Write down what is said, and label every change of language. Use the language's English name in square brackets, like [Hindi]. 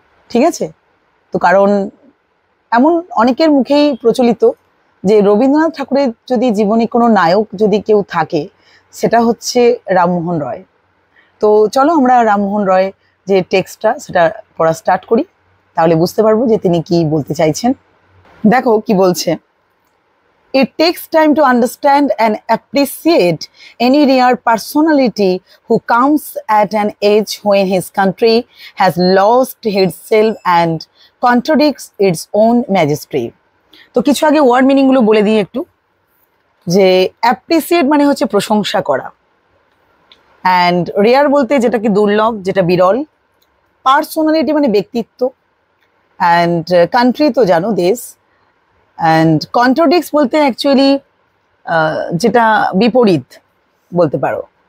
[Bangla] ঠিক আছে, তো কারণ এমন অনেকের মুখেই প্রচলিত যে রবীন্দ্রনাথ ঠাকুরের যদি জীবনে কোনো নায়ক যদি কেউ থাকে সেটা হচ্ছে রামমোহন রয়। তো চলো আমরা রামমোহন রয় যে টেক্সটটা সেটা পড়া স্টার্ট করি, তাহলে বুঝতে পারবো যে তিনি কি বলতে চাইছেন। দেখো কি বলছে। [English] It takes time to understand and appreciate any rare personality who comes at an age when his country has lost itself and contradicts its own majesty. [Bangla] তো কিছু আগে ওয়ার্ড মিনিং গুলো বলে দিই একটু, যে অ্যাপ্রিসিয়েট মানে হচ্ছে প্রশংসা করা, অ্যান্ড রেয়ার বলতে যেটাকে দুর্লভ, যেটা বিরল, পার্সোনালিটি মানে ব্যক্তিত্ব, অ্যান্ড কান্ট্রি তো জানো দেশ, অ্যান্ড কন্ট্রাডিক্টস বলতে অ্যাকচুয়ালি যেটা বিপরীত বলতে পারো।